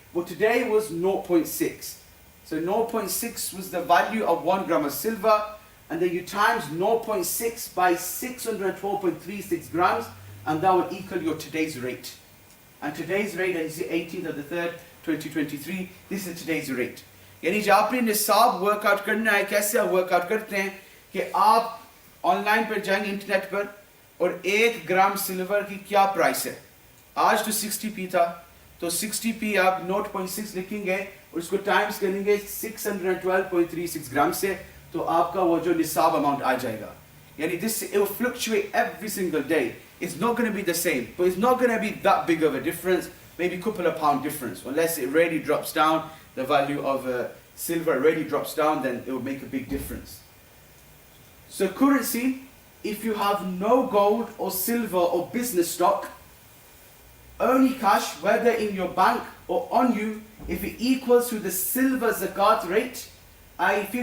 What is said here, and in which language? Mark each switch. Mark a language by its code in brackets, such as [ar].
[en] But today was 0.6. So 0.6 was the value of 1 gram of silver, and then you times 0.6 by 612.36 grams, and that will equal your today's rate. And today's rate is the 18th of the 3rd, 2023. This is today's rate. [hi] यानी जब आपने निसाब workout करना है, कैसे आप workout करते हैं कि आप ऑनलाइन पर जाएंगे इंटरनेट पर और 1 ग्राम सिल्वर की क्या प्राइस है. आज तो 60p था, तो 60p आप 0.6 लिखेंगे और उसको टाइम्स करेंगे 612.36 ग्राम से, तो आपका वो जो निसाब अमाउंट आ जाएगा. [en] Yani this, it will fluctuate every single day. It's not going to be the same, but it's not going to be that big of a difference, maybe a couple of pound difference. Unless it really drops down, the value of silver really drops down, then it will make a big difference. So currency, if you have no gold or silver or business stock, only cash, whether in your bank or on you, if it equals to the silver zakat rate, i.e.